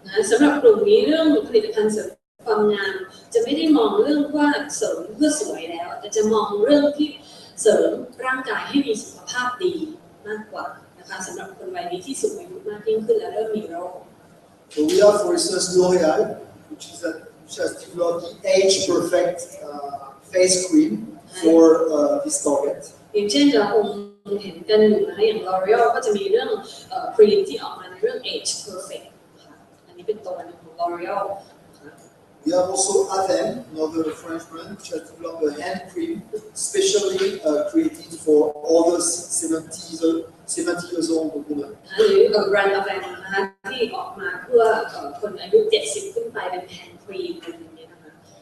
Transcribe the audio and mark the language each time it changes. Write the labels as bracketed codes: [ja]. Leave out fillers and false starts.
[th] สำหรับกลุ่มนี้เรื่องผลิตภัณฑ์เสริมความงามจะไม่ได้มองเรื่องว่าเสริมเพื่อสวยแล้วแต่จะมองเรื่องที่เสริมร่างกายให้มีสุขภาพดีมากกว่านะคะสำหรับคนวัยนี้ที่สูงอายุมากยิ่งขึ้นและเริ่มมีโรค [en] So we have, for instance, L'Oréal, which has developed the age-perfect face cream for this target. [th] อย่างเช่นเราคงเห็นกันอยู่นะคะอย่าง L'Oreal ก็จะมีเรื่องครีมที่ออกมาในเรื่อง age perfect ค่ะอันนี้เป็นตัวหนึ่งของ L'Oreal [en] We have also Aven, another French brand, which has developed a hand cream specially created for over 70 years old women. [th] หรือแบรนด์ Aven นะคะที่ออกมาเพื่อคนอายุ70ขึ้นไปเป็นแฮนด์ครีมอะไรอย่างเงี้ยนะคะ